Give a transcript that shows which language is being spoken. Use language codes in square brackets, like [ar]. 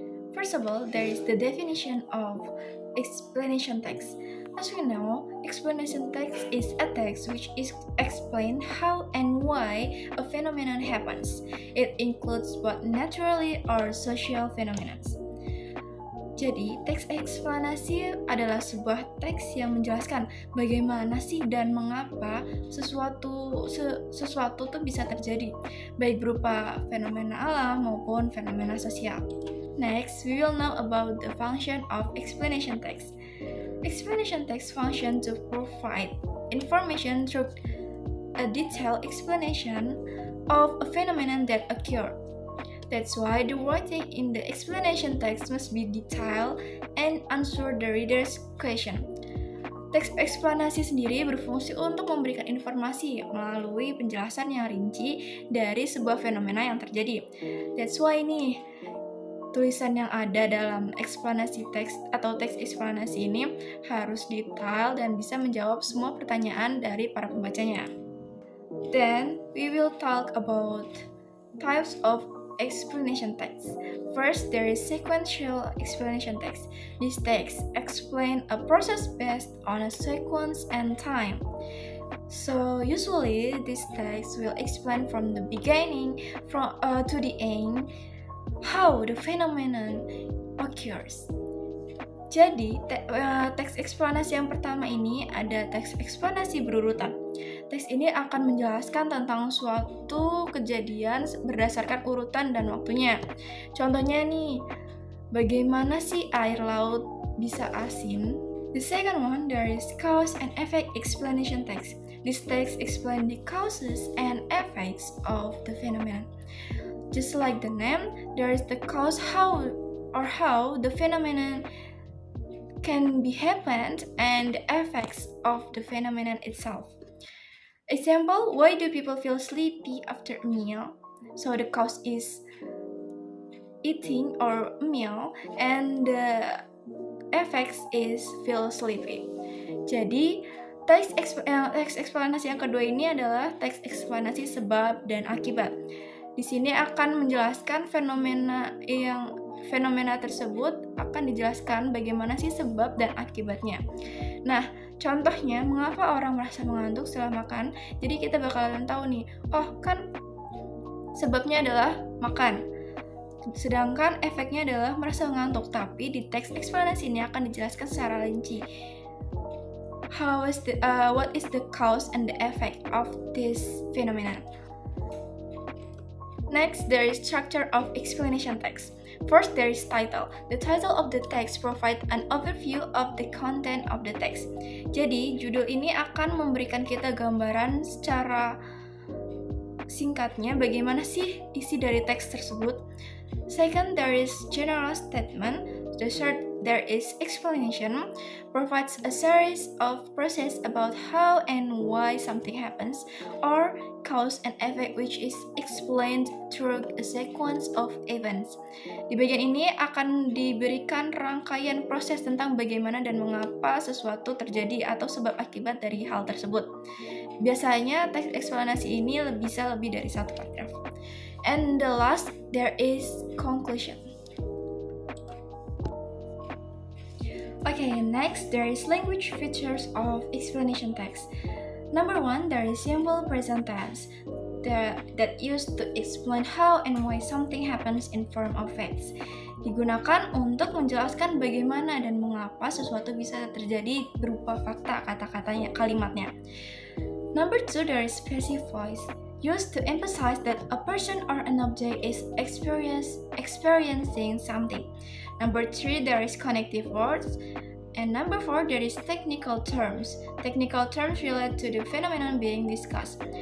[en] First of all, there is the definition of explanation text. As we know, explanation text is a text which is explain how and why a phenomenon happens. It includes both naturally or social phenomena. [id] Jadi, teks eksplanasi adalah sebuah teks yang menjelaskan bagaimana sih dan mengapa sesuatu tuh bisa terjadi, baik berupa fenomena alam maupun fenomena sosial. [en] Next, we will know about the function of explanation text. Explanation text function to provide information through a detailed explanation of a phenomenon that occurred. That's why the writing in the explanation text must be detailed and answer the reader's question. [id] Teks eksplanasi sendiri berfungsi untuk memberikan informasi melalui penjelasan yang rinci dari sebuah fenomena yang terjadi. [en] That's why [id] nih, tulisan yang ada dalam eksplanasi teks atau teks eksplanasi ini harus detail dan bisa menjawab semua pertanyaan dari para pembacanya. [en] Then, we will talk about types of explanation text. First, there is sequential explanation text. This text explain a process based on a sequence and time. So usually, this text will explain from the beginning to the end how the phenomenon occurs. [id] Jadi, teks eksplanasi yang pertama ini ada teks eksplanasi berurutan. Teks ini akan menjelaskan tentang suatu kejadian berdasarkan urutan dan waktunya. Contohnya nih, bagaimana sih air laut bisa asin? [en] The second one, there is cause and effect explanation text. This text explain the causes and effects of the phenomenon. Just like the name, there is the cause how the phenomenon can be happened and the effects of the phenomenon itself. Example, why do people feel sleepy after a meal? So the cause is eating or meal and the effects is feel sleepy. [id] Jadi, teks eksplanasi yang kedua ini adalah teks eksplanasi sebab dan akibat. Di sini akan menjelaskan fenomena tersebut akan dijelaskan bagaimana sih sebab dan akibatnya. Nah, contohnya mengapa orang merasa mengantuk setelah makan. Jadi kita bakalan tahu nih, oh kan sebabnya adalah makan. Sedangkan efeknya adalah merasa mengantuk. Tapi di teks eksplanasi ini akan dijelaskan secara rinci. [en] What is the cause and the effect of this phenomenon? Next, there is structure of explanation text. First, there is title. The title of the text provides an overview of the content of the text. [id] Jadi, judul ini akan memberikan kita gambaran secara singkatnya bagaimana sih isi dari teks tersebut. [en] Second, there is general statement. The third, there is explanation, provides a series of process about how and why something happens, or cause and effect which is explained through a sequence of events. [id] Di bagian ini akan diberikan rangkaian proses tentang bagaimana dan mengapa sesuatu terjadi atau sebab akibat dari hal tersebut. Biasanya teks eksplanasi ini bisa lebih dari satu paragraf. [en] And the last, there is conclusion. Okay, next there is language features of explanation text. Number 1, there is simple present tense that used to explain how and why something happens in form of facts. [id] Digunakan untuk menjelaskan bagaimana dan mengapa sesuatu bisa terjadi berupa fakta kata-katanya, kalimatnya. [en] Number 2, there is passive voice, used to emphasize that a person or an object is experiencing something. Number 3, there is connective words. And number 4, there is technical terms. Technical terms relate to the phenomenon being discussed.